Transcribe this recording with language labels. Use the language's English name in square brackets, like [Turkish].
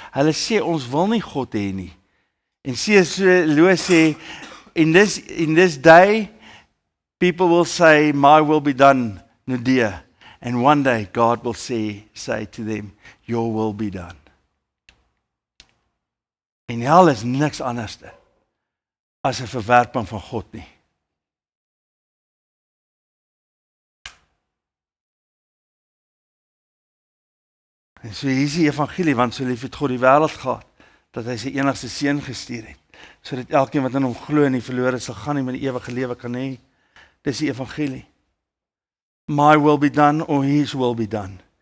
[Afrikaans] Hulle sê ons wil nie God hê nie. En C.S. [English] Lewis sê, in this day, people will say, my will be done, Nadia. And one day God will say to them, your will be done. [Afrikaans] En hel is niks anders as 'n verwerping van God nie. En so hier is die evangelie, want so lief het God die wêreld gehad, dat hy sy enigste seun gestuur het, sodat elkeen wat in hom glo nie verlore sal gaan nie, maar die ewige lewe kan hê. Dis die evangelie. [English] My will be done, or his will be done.